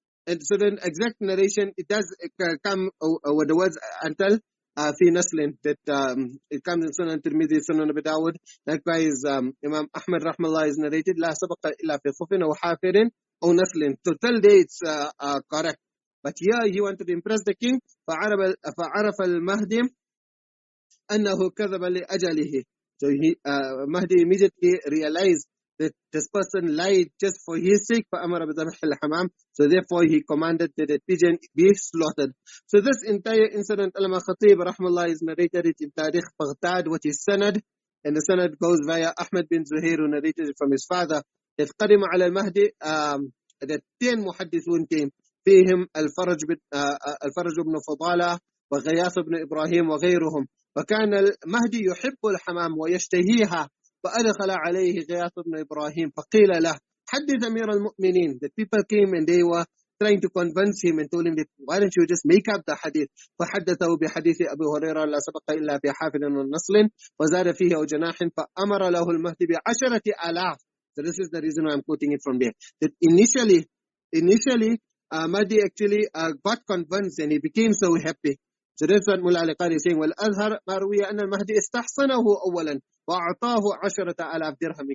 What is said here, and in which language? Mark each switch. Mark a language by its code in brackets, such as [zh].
[en] And so then exact narration, it does come with the words until fi naslin, that it comes in Sunan Tirmidhi, Sunan Abi Dawud. Likewise, Imam Ahmad rahmallah is narrated, [ar] la sabaqa illa fi khufin aw hafirin aw naslin. [en] So till there it's correct. But here he wanted to impress the king. [ar] فعرف المهدي أنه كذب لأجله. [en] So Mahdi immediately realized that this person lied just for his sake. [ar] فأمر بذبح الحمام. [en] So therefore he commanded that the pigeon be slaughtered. So this entire incident, Al-Imam Khatib rahmallah is narrated it in Tarikh Baghdad, which is Sanad, and the Sanad goes via Ahmad bin Zuhair, who narrated it from his father, that [ar] قدم على المهدي, [en] that 10 muhaddithun came, [ar] فيهم الفرج بن فضالة وغياث بن إبراهيم وغيرهم. وكان المهدي يحب الحمام ويشتهيها، فأدخل عليه غياث بن إبراهيم فقيل له حدث أمير المؤمنين. [en] The people came and they were trying to convince him and told him that, why don't you just make up the hadith. [ar] فحدثه بحديث أبي هريرة لا سبق إلا في حافل ونصل وزاد فيه أو جناح فأمر له المهدي ب10,000. [en] So this is the reason why I'm quoting it from there. That initially Mahdi actually got convinced and he became so happy. So that's what Mullah al-Qari is saying. [ar] وَالْأَظْهَرْ مَا رُوِيَ أَنَّ الْمَهْدِي اسْتَحْصَنَهُ أَوَّلًا وَأَعْطَاهُ 10,000 dirham.